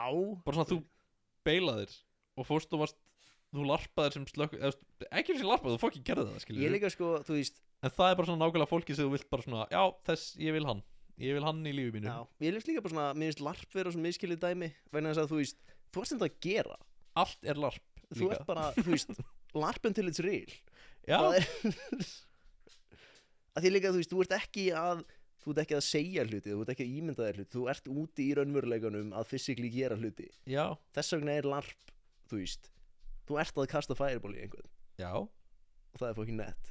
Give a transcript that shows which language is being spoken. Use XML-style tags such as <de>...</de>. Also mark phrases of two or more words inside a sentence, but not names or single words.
<is>bara svona þú beilaðir og fórst og varst þú larpaðir sem ekki sem larpaðir, þú fokkin gerði það skilur ég líka sko, þú veist en það er bara svona nákvæmlega fólki sem þú vilt bara svona já þess ég vil hann ég vil hann í lífi mínu. Já, ég finnst líka bara svona, mér finnst LARP vera svona miskilið dæmi, vegna þess að þú veist, þú ert þetta að gera. Allt er LARP Þú líka. ert bara, þú veist, LARP</is> <en>until it's real.</en> <is>Já, Það að því líka, þú veist, þú ert ekki að segja hluti, þú ert ekki að ímynda þér hluti, þú ert úti í raunveruleikanum að physically gera hluti. já, Þess vegna er LARP, þú veist, þú ert að kasta fireball í einhvern já, og það er fucking nett.</is>